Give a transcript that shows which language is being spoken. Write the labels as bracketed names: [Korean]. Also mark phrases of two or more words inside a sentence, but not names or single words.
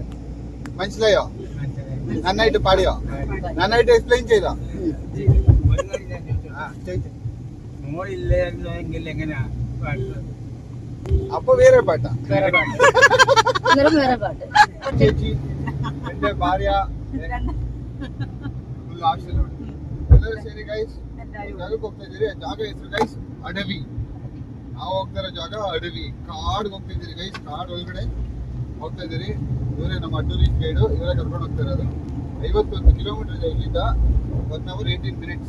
[Malayalam] മനസ്സിലായോ? നന്നായിട്ട് പാടിയോ? നന്നായിട്ട് എക്സ്പ്ലെയിൻ ചെയ്തോ? അപ്പൊ വേറെ പാട്ടാ? ചേച്ചി, എന്റെ ഭാര്യ, [Kannada] ಫುಲ್ ಆಪ್ಷನ್ ನೋಡಿ. ಎಲ್ಲರೂ ಸೇರಿ ಗೈಸ್ ಜಾಗಕ್ಕೆ ಹೋಗ್ತಾ ಇದೀರಿ. ಜಾಗ ಹೆಸರು ಗೈಸ್ ಅಡವಿ. ನಾವು ಹೋಗ್ತಾ ಇರೋ ಜಾಗ ಅಡವಿ, ಕಾಡ್ಗೆ ಹೋಗ್ತಾ ಇದೀರಿ ಗೈಸ್. ಕಾಡ್ ಒಳಗಡೆ ಹೋಗ್ತಾ ಇದೀರಿ. ಇವರೇ ನಮ್ಮ ಟೂರಿಸ್ಟ್ ಗೈಡು, ಇವರೇ ಕರ್ಕೊಂಡು ಹೋಗ್ತಾ ಇರೋದು. 51 ಕಿಲೋಮೀಟರ್ ಇದೆ ಇಲ್ಲಿಂದ. [English] 1 hour 18 minutes.